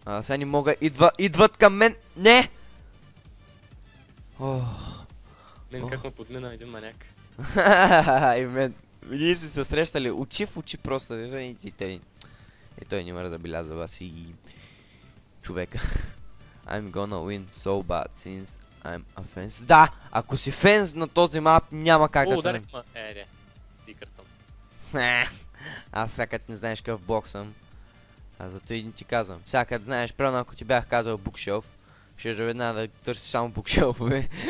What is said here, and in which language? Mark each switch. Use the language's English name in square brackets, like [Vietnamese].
[Bulgarian] Сега не мога. Идват към мен. Не! Мен как ме подмина един маняк. И мен. Ние си се срещали очи в очи просто. И той не ме забеляза вас и човека. [English] I'm gonna win so bad since I'm a fence. [Bulgarian] Да! Ако си фенс на този мап, няма как да ударих ма. Сикър съм. Аз сега като не знаеш какъв блок съм. Зато и не ти казвам. Сега като знаеш, правилно ако ти бях казал букшелф, ще веднага да търсиш само букшелфове.